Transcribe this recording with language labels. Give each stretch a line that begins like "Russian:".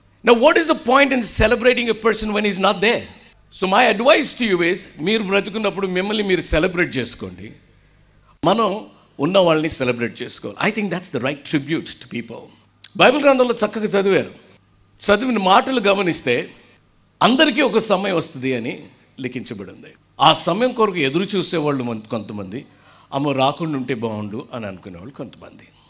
English: Now what is the point in celebrating a person when he's not there? So my advice to you is,
Telugu: మీరు బ్రతుకున్నప్పుడు మిమ్మల్ని మీరు celebrate చేసుకోండి, మనం ఉన్న వాళ్ళని సెలబ్రేట్ చేసుకోవాలి.
English: I think that's the right tribute to people.
Telugu: Bible గ్రంథంలో చక్కగా చదివిన మాటలు గమనిస్తే అందరికీ ఒక సమయం వస్తుంది అని లిఖించబడింది. ఆ సమయం కొరకు ఎదురు చూసేవాళ్ళు కొంతమంది, అమ్మ రాకుండా ఉంటే బాగుండు అని అనుకునేవాళ్ళు కొంతమంది.